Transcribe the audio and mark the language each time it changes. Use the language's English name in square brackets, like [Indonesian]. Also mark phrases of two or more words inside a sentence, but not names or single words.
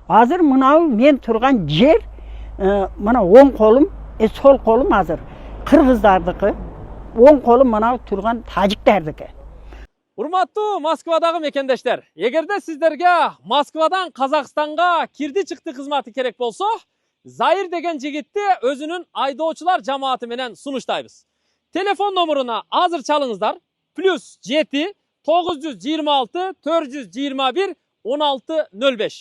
[Kazakh] Азыр мынау мен тұрған жер, мына оң қолым, сол қолым азыр қырғыздардікі, оң қолым мынау тұрған тажиктардікі. [Kyrgyz] Урматтуу Москвадагы мекендештер, эгерде сиздерге Москвадан Казакстанга кирди-чыкты кызматы керек болсо, Зайыр деген жигитти өзүнүн айдоочулар жамааты менен сунуштайбыз. Телефон номеруна азыр чалыңыздар. +7 926 421 1605.